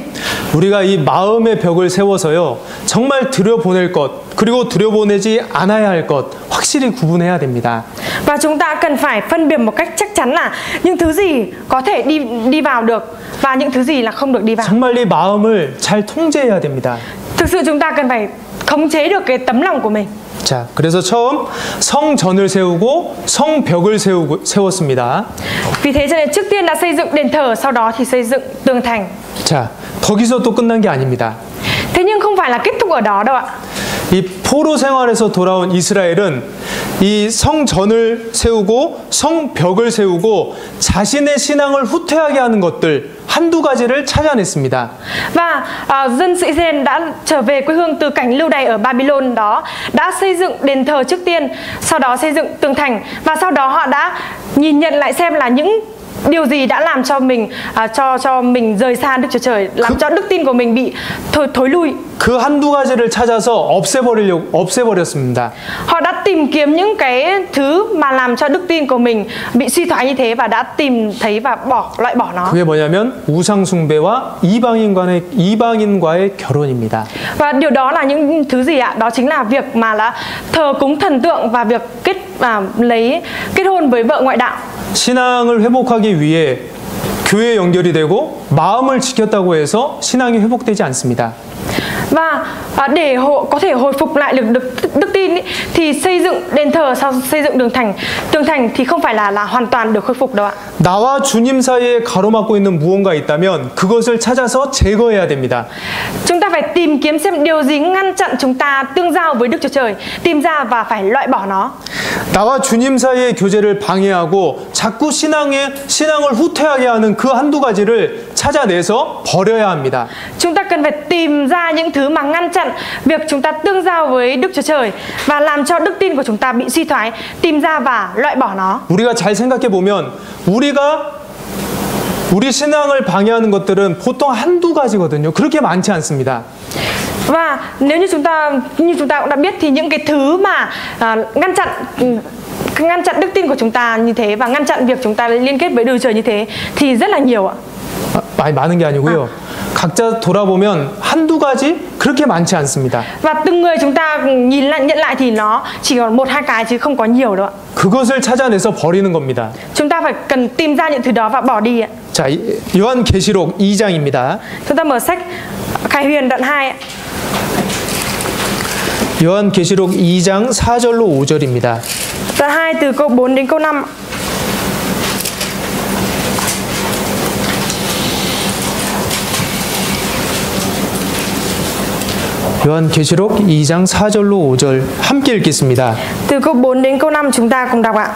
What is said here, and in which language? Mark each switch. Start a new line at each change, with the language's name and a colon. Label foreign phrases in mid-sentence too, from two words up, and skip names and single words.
Korean: 우리가 이 마음의 벽을 세워서요, 정말 들여보낼 것 그리고 들여보내지 않아야 할 것 확실히 구분해야 됩니다.
Vietnamese: Và chúng ta cần phải phân biệt một cách chắc chắn là những thứ gì có thể đi vào được và những thứ gì là không được đi vào.
Korean: 정말 이 마음을 잘 통제해야 됩니다.
Vietnamese: Thực sự chúng ta cần phải khống chế được cái tấm lòng của mình.
Korean: 자, 그래서 처음 성전을 세우고 성벽을 세웠습니다.
Vietnamese: Vì thế cho nên trước tiên đã xây dựng đền thờ, sau đó thì xây dựng tường thành.
Korean: 자, 거기서 또 끝난 게 아닙니다.
Vietnamese: Thế nhưng không phải là kết thúc ở đó đâu ạ.
Korean: 이 포로 생활에서 돌아온 이스라엘은 이 성전을 세우고 성벽을 세우고 자신의 신앙을 후퇴하게 하는 것들 한두 가지를 찾아냈습니다.
Vietnamese: Và dân sự Israel đã trở về quê hương từ cảnh lưu đày ở Babylon đó, đã xây dựng đền thờ trước tiên, sau đó xây dựng tường thành, và sau đó họ đã nhìn nhận lại xem là những điều gì đã làm cho mình cho mình rời xa Đức Chúa Trời, làm cho đức tin của mình bị thối lui.
Korean: 그 한두 가지를 찾아서 없애버렸습니다.
Vietnamese: Họ đã tìm kiếm những cái thứ mà làm cho đức tin của mình bị suy thoái như thế và đã tìm thấy và loại bỏ nó.
Korean: 그게 뭐냐면 우상 숭배와 이방인과의 결혼입니다.
Vietnamese: Và điều đó là những thứ gì ạ? Đó chính là việc mà là thờ cúng thần tượng và việc kết hôn với vợ ngoại đạo.
Korean: 신앙을 회복하기 위해 교회에 연결이 되고 마음을 지켰다고 해서 신앙이 회복되지 않습니다.
Vietnamese: Và để có thể hồi phục lại được đức tin ý, thì xây dựng đền thờ sau xây dựng tường thành thì không phải là hoàn toàn được khôi phục đâu ạ.
Korean: 나와 주님 사이에 가로막고 있는 무언가 있다면 그것을 찾아서 제거해야 됩니다.
Vietnamese: Chúng ta phải tìm kiếm xem điều gì ngăn chặn chúng ta tương giao với Đức Chúa Trời, tìm ra và phải loại bỏ nó.
Korean: 나와 주님 사이의 교제를 방해하고 자꾸 신앙을 후퇴하게 하는 그 한두 가지를 찾아내서 버려야 합니다.
Vietnamese: Chúng ta cần phải tìm ra những thứ mà ngăn chặn việc chúng ta tương giao với Đức Chúa Trời và làm cho đức tin của chúng ta bị suy thoái, tìm ra và loại bỏ nó.
Korean: 우리가 잘 생각해 보면 우리 신앙을 방해하는 것들은 보통 한두 가지거든요. 그렇게 많지 않습니다.
Vietnamese: Và nếu như chúng ta cũng đã biết thì những cái thứ mà ngăn chặn đức tin của chúng ta như thế và ngăn chặn việc chúng ta liên kết với Đức Chúa Trời như thế thì rất là nhiều ạ.
Korean: 많이 많은 게 아니고요. 각자 돌아보면 한두 가지 그렇게 많지 않습니다.
Vietnamese: Và từng người chúng ta nhận lại thì nó chỉ còn 1-2 cái chứ không có nhiều đâu ạ.
Korean: 그것을 찾아내서 버리는 겁니다.
Vietnamese: Chúng ta phải cần tìm ra những thứ đó và bỏ đi ạ.
Korean: 자, 요한계시록 2장입니다.
Vietnamese: Chúng ta mở sách Khải Huyền đoạn 2 ạ.
Korean: 요한계시록 2장 4절로 5절입니다.
Vietnamese: Đoạn 2 từ câu 4 đến câu 5.
Korean: 요한계시록 2장 4절로 5절 함께 읽겠습니다.
Vietnamese: Từ câu 4 đến câu 5 chúng ta cùng đọc ạ.